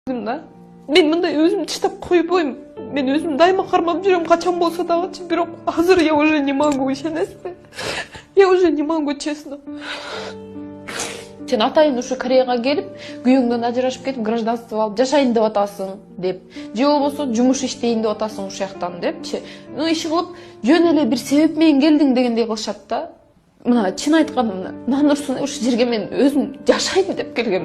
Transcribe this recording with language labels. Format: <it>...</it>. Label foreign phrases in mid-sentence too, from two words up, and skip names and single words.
<ky>да. Мен мындай өзүмдү таштап койбойм. Мен өзүм дайыма кармап жүрөм, качан болсо дагычы. Бирок азыр</ky> <ru>я уже не могу, ишенесизби? Я уже не могу, честно.</ru> <ky>Сен атайын ушу Кореяга келип, күйөөңдөн ажырашып кетип, гражданство алып жашайын деп атасың деп, же болбосо жумуш иштейин деп атасың ушул жактан депчи. Ну иш кылып, жөн эле бир себеп менен келдиң дегендей кылышат да. Мына чын айтканда, Нанурсун ушул жерге мен өзүм жашайм деп келгем.</ky>